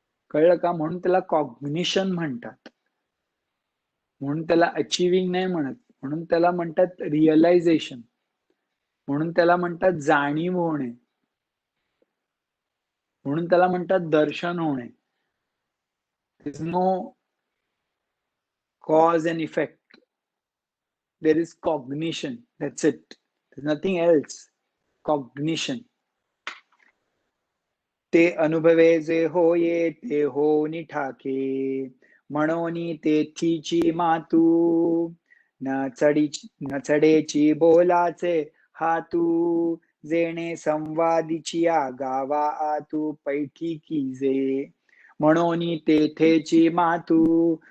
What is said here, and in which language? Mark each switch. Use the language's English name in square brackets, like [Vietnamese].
[Marathi] कळलं का? म्हणून त्याला कॉग्निशन म्हणतात, म्हणून त्याला अचिव्हिंग नाही म्हणत, म्हणून त्याला म्हणतात रिअलायझेशन, म्हणून त्याला म्हणतात जाणीव होणे, म्हणून त्याला म्हणतात दर्शन होणे. [English] There is no cause and effect. There is cognition. That's it. There's nothing else. Cognition. [Marathi] ते अनुभवे जे होये ते होनी ठाके, म्हणून तेथीची मातू, न चढेची बोलाचे हातू, जेणे संवादीचिया गावा आतू पैठिकी जे, म्हणून तेथेची मातू.